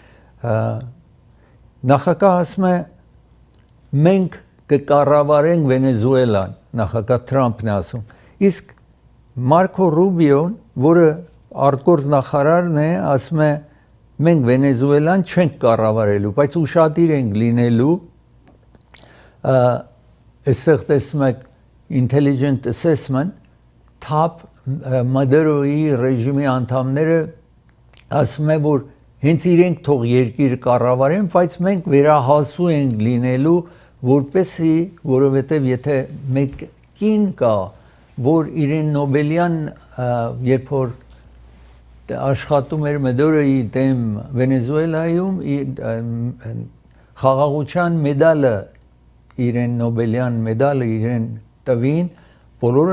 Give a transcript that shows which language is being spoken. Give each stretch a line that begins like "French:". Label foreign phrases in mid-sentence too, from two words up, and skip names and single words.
Armenian: Նախագահը ասում է մենք կկառավարենք Վենեսուելան, նախագահ Թրամփն է ասում։ Իսկ Մարկո Ռուբիոն, որը արտգործ նախարարն է, ասում է մենք Վենեսուելան չենք կառավարելու, բայց ուշադիր ենք լինելու։ Այստեղ տեսնում եք
English: intelligent assessment,
Armenian: TAP Մադերոյի ռեժիմի անդամները ասում են, որ հենց իրենք թող երկիր կառավարեն, բայց մենք վերահասու ենք լինելու, որպեսի, որովհետև եթե մեկ կին կա, որ իրեն Նոբելյան, երբ որ աշխատում էր Մադերոյի դեմ Վենեսուելայում, խաղաղության մեդալը իրեն Նոբելյան մեդալը իրեն տվին, բոլորը